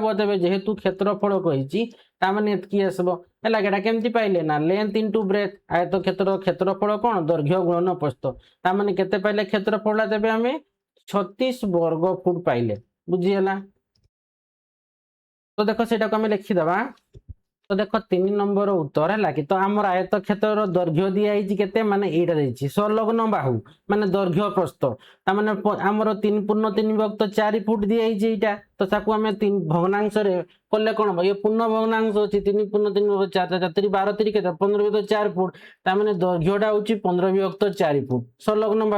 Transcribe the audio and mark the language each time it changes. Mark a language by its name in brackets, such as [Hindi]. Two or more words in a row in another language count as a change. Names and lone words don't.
[Odia] ତେବେ ଯେହେତୁ କ୍ଷେତ୍ରଫଳ କହିଛି ତାମାନେ ଏତିକି ଆସିବ ହେଲା। ଏଟା କେମିତି ପାଇଲେ ନା [English] length into breadth, [Odia] ଆୟତ କ୍ଷେତ୍ରର କ୍ଷେତ୍ରଫଳ କଣ ଦୈର୍ଘ୍ୟ ଗୁଣନ ପ୍ରସ୍ଥ। ତାମାନେ କେତେ ପାଇଲେ କ୍ଷେତ୍ରଫଳଟା, ତେବେ ଆମେ 36 ବର୍ଗ ଫୁଟ ପାଇଲେ, ବୁଝିଗଲା। ତ ଦେଖ ସେଇଟାକୁ ଆମେ ଲେଖିଦେବା। ତ ଦେଖ 3 ନମ୍ବର ଉତ୍ତର ହେଲା କି। ତ ଆମର ଆୟତ କ୍ଷେତ୍ରର ଦୈର୍ଘ୍ୟ ଦିଆହେଇଛି କେତେ, ମାନେ ଏଇଟା ଦେଇଛି ସଂଲଗ୍ନ ବାହୁ ମାନେ ଦୈର୍ଘ୍ୟ ପ୍ରସ୍ଥ, ତାମାନେ ଆମର 3/3/4 ଫୁଟ ଦିଆହେଇଛି ଏଇଟା। ତ ତାକୁ ଆମେ ଭଗ୍ନାଂଶରେ କଲେ କଣ ହବ, ଇଏ ପୂର୍ଣ୍ଣ ଭଗ୍ନାଂଶ ଅଛି 3/3/4, 4×3 କେତେ 15/4 ଫୁଟ, ତାମାନେ ଦୈର୍ଘ୍ୟଟା ହଉଛି 15/4 ଫୁଟ ସଂଲଗ୍ନ ବାହୁ।